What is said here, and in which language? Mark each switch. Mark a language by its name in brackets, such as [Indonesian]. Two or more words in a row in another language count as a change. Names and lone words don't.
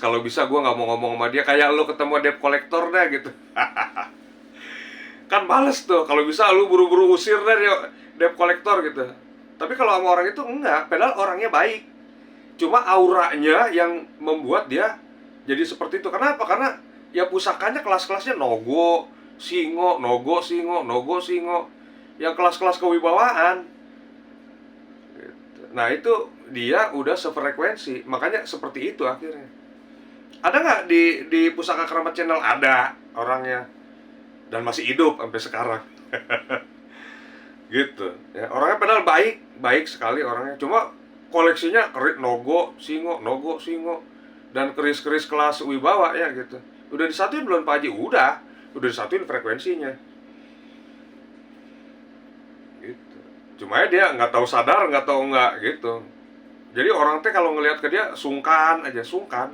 [Indonesian] Kalau bisa gue nggak mau ngomong sama dia, kayak lu ketemu [English] debt collector [Indonesian] dah gitu. Kan males tuh, kalau bisa lu buru-buru usir deh [English] debt collector [Indonesian] gitu. Tapi kalau sama orang itu enggak, padahal orangnya baik, cuma auranya yang membuat dia jadi seperti itu. Kenapa? Karena ya pusakanya kelas-kelasnya nogo, singo, nogo, singo, nogo, singo, yang kelas-kelas kewibawaan. Nah itu dia udah sefrekuensi, makanya seperti itu akhirnya. Ada nggak di Pusaka Keramat Channel? Ada orangnya, dan masih hidup sampai sekarang. Gitu ya, orangnya padahal baik sekali orangnya, cuma koleksinya keris nogo, singo, dan keris-keris kelas wibawa ya gitu. Udah disatuin belum Pak Haji? Udah disatuin frekuensinya. Cuma ya dia nggak tahu sadar, nggak tahu nggak gitu. Jadi orang teh kalau ngelihat ke dia sungkan aja, sungkan.